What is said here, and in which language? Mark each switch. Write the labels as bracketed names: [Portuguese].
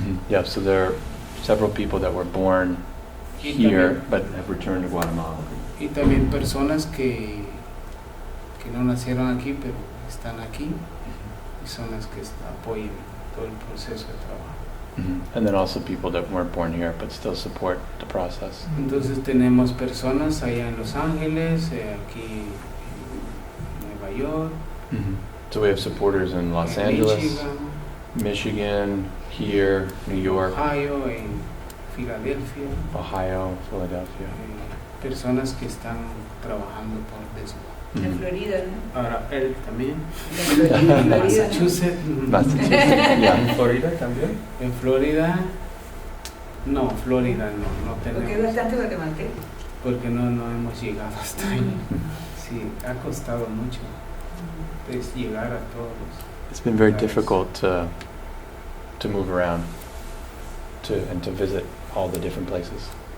[English] Yeah, so there are several people that were born here but have returned to Guatemala. [Spanish] Y también personas que no nacieron aquí pero están aquí y son las que apoyan todo el proceso de trabajo. [English] And then also people that weren't born here but still support the process. [Spanish] Entonces tenemos personas allá en Los Ángeles, aquí en Nueva York, [English] So we have supporters in Los [Spanish] en [English] Angeles, Michigan, here, New York, [Spanish] Ohio, en Filadelfia, [English] Ohio, Philadelphia. [Spanish] personas que están trabajando por DESGUA. En Florida, ¿no? Ahora él también, En Florida, ¿no? Massachusetts, [English] Massachusetts, yeah. [Spanish] ¿Florida también? en Florida, no tenemos, Porque es bastante guatemalteco. porque no hemos llegado hasta ahí. Sí, ha costado mucho pues, llegar a todos. [English] It's been very difficult to move around and to visit all the different places.